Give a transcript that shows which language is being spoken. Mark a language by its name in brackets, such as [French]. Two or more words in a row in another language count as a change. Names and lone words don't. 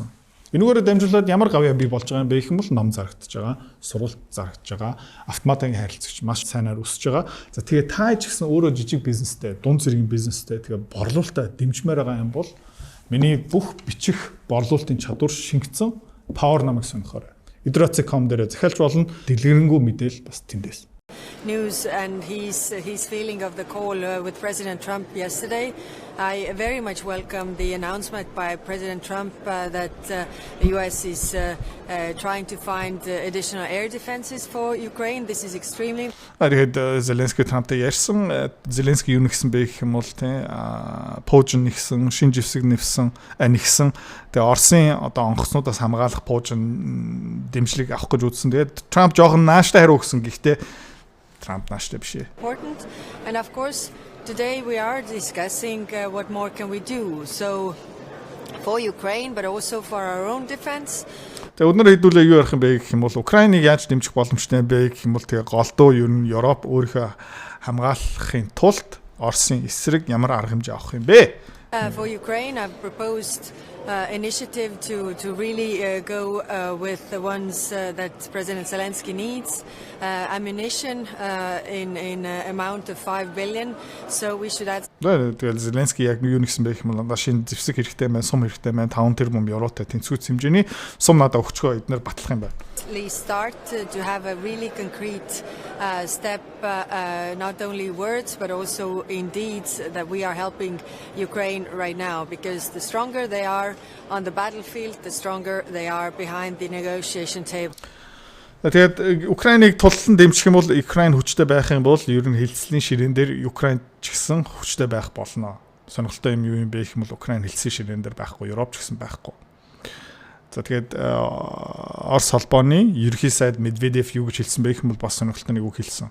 [Mongolian] Энүүгээр дамжуулаад ямар гавьяа бий болж байгаа юм бэ гэх юм бол ном зарагдаж байгаа, сургалт зарагдаж байгаа, автоматын харилцагч маш сайнаар өсөж байгаа. За тэгээ та ч гэсэн өөрөө жижиг бизнестэй, дунд зэргийн бизнестэй тэгээ борлуулалтаа дэмжмээр байгаа юм бол миний бүх бичих борлуулалтын чадвар шингэсэн Power намайг сонирхоорой. Idrots.com дээр захиалж болно. Дэлгэрэнгүй мэдээл бас тэндээс. [English] News and his feeling of the call with President Trump yesterday. I very much welcome the announcement by President Trump that the US is trying to find additional air defenses for Ukraine. This is extremely. [Mongolian] Тэгээд Зеленский Трамптай ярьсан. Зеленский юу нэгсэн бэ гэх юм бол тий Пуужин нэгсэн, шинэ живсэг нэгсэн. Тэгээ Оросын одоо онгоцнуудаас хамгаалах Пуужин дэмжлэг авах гэж үзсэн. Тэгээд Трамп жоохон нааштай хариу өгсөн. Гэхдээ Trump нааштай биш. [English] Important, and of course today we are discussing what more can we do. So for Ukraine but also for our own defense. [Mongolian] Тэгээ өнөр хэдүүлээ юу ярих юм бэ гэх юм бол Украиныг яаж дэмжих боломжтой бэ гэх юм бол тэгээ голдуу ер нь Европ өөрийнхөө хамгаалахын тулд Оросын эсрэг ямар арга хэмжээ авах юм бэ? [English] For Ukraine, I've proposed initiative to really go with the ones that President Zelensky needs. Ammunition in amount of 5 billion. So we should add. [Mongolian] Тэгээд Зеленский яг юу нэгсэн бэ гэх юм бол шинэ зэвсэг хэрэгтэй байна, сум хэрэгтэй байна, 5 тэрбум евротой тэнцвүүц хэмжээний сум надад өгчгөө эднэр батлах юм байна. [English] Start to have a really concrete step, not only words but also in deeds that we are helping Ukraine right now, because the stronger they are on the battlefield, the stronger they are behind the negotiation table. [Mongolian] Тэгээд Украиныг тулсан дэмжих юм бол Украин хүчтэй байх юм бол ер нь хилцлийн ширээн дээр Украин ч гэсэн хүчтэй байх болно. Сонирхолтой юм юу юм бэ гэх юм бол Украин хилцлийн ширээн дээр байхгүй, Европ ч гэсэн байхгүй. За тэгээд Орос холбооны ерөнхий сайд Медведев юу гэж хэлсэн бэ гэх юм бол бас сонирхолтой нэг үг хэлсэн.